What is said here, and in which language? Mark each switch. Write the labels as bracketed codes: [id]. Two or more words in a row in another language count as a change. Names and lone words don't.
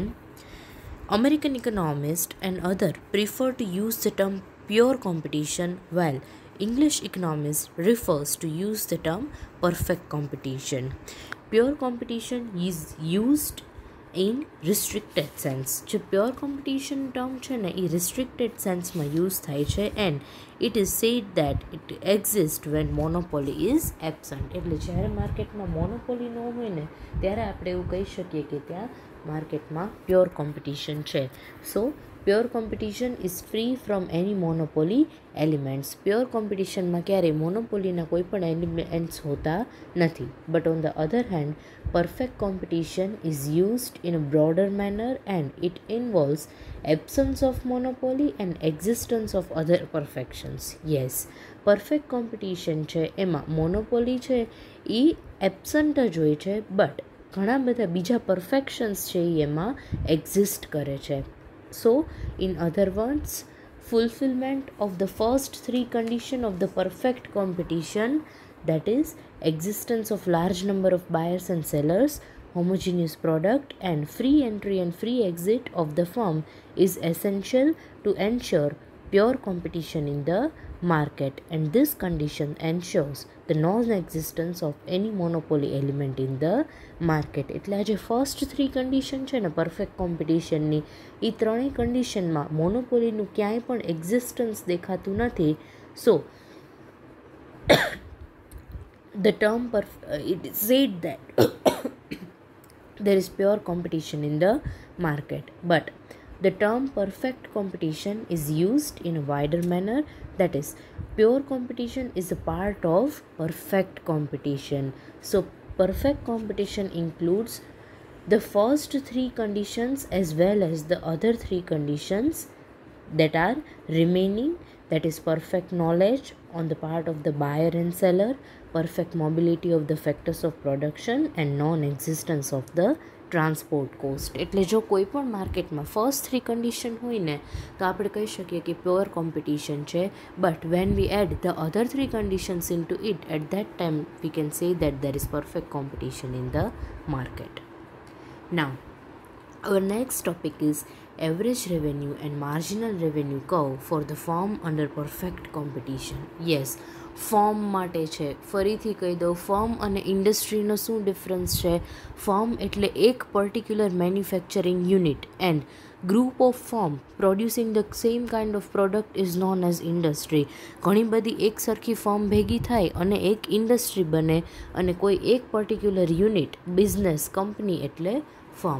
[en] American economists and others prefer to use the term pure competition, while English economists refers to use the term perfect competition. Pure competition is used in restricted sense. [gu] જે [en] pure competition term [gu] છે ને એ [en] restricted sense [gu] માં use થાય છે, [en] and it is said that it exists when monopoly is absent. [gu] એટલે જ્યારે માર્કેટમાં મોનોપોલી ન હોય ને ત્યારે આપણે એવું કહી શકીએ કે ત્યાં માર્કેટમાં [en] pure competition [gu] છે. [en] So pure competition is free from any monopoly elements. [gu] પ્યોર કોમ્પિટિશનમાં ક્યારેય મોનોપોલીના કોઈ પણ એલિમેન્ટ્સ હોતા નથી. [en] But on the other hand, perfect competition is used in a broader manner and it involves absence of monopoly and existence of other perfections. Yes, perfect competition [gu] છે એમાં મોનોપોલી છે એ એબસન્ટ જ હોય છે, બટ ઘણા બધા બીજા પરફેક્શન્સ છે એ એમાં એક્ઝિસ્ટ કરે છે. [en] So in other words, fulfillment of the first three conditions of the perfect competition, that is existence of large number of buyers and sellers, homogeneous product, and free entry and free exit of the firm, is essential to ensure pure competition in the market, and this condition ensures the non-existence of any monopoly element in the market. [gu] એટલે આ જે [en] first three condition [gu] છે ને પરફેક્ટ કોમ્પિટિશનની, એ ત્રણેય કન્ડિશનમાં મોનોપોલીનું ક્યાંય પણ એક્ઝિસ્ટન્સ દેખાતું નથી. [en] સો the term it is said that there is pure competition in the market, but the term perfect competition is used in a wider manner, that is pure competition is a part of perfect competition. So perfect competition includes the first three conditions as well as the other three conditions that are remaining, that is perfect knowledge on the part of the buyer and seller, perfect mobility of the factors of production, and non-existence of the transport cost. [gu] એટલે જો કોઈ પણ માર્કેટમાં [en] first three condition [gu] હોય ને તો આપણે કહી શકીએ કે [en] pure competition છે, but when we add the other three conditions in to it, at that time we can say that there is perfect competition in the market. નાઉ our next topic is average revenue and marginal revenue curve for the firm under perfect competition. Yes, [gu] ફર્મ માટે છે. ફરીથી કહી દઉં, ફર્મ અને ઇન્ડસ્ટ્રીનો શું ડિફરન્સ છે. [en] ફર્મ [gu] એટલે એક [en] particular manufacturing unit, and group of firm producing the same kind of product is known as industry. [gu] ઘણી બધી એક સરખી ફર્મ ભેગી થાય અને એક ઇન્ડસ્ટ્રી બને, અને કોઈ એક [en] particular unit, [gu] બિઝનેસ, કંપની એટલે ફર્મ.